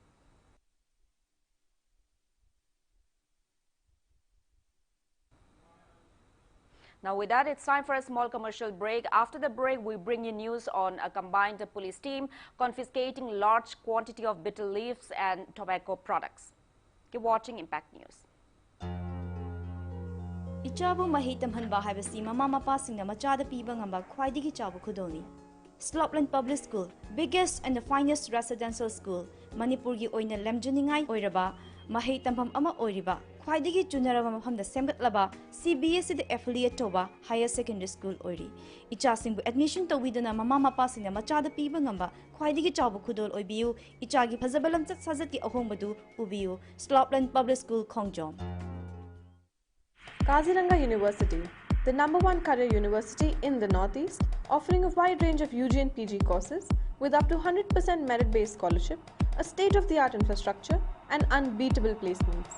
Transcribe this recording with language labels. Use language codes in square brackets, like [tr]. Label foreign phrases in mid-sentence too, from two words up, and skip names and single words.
[en] Now with that, it's time for a small commercial break. After the break, we bring you news on a combined police team confiscating large quantity of bitter leaves and tobacco products. Keep watching Impact News. [mni] Ichabu mahi tamhanba haibasi mama mapasingna machada piba ngamba khwaidigi chabu khudoni. [en] Slopland Public School, biggest and the finest residential school, [mni] Manipur gi oina lemjuningai oiraba, mahi tamham ama oiriba, khwaidigi junaraba mafamda semgatlaba, CBSE [en] the affiliate [mni] toba [en] higher secondary school [mni] oiri. Ichasingbu admission tawiduna mama mapasingna machada piba ngamba khwaidigi chabu khudol oibiu, ichagi phazabalam chat sajati ahombadu ubiu, Slopland Public School Khongjom. [en] Kaziranga University, the #1 career university in the Northeast, offering a wide range of UG and PG courses with up to 100% merit-based scholarship, a state-of-the-art infrastructure, and unbeatable placements.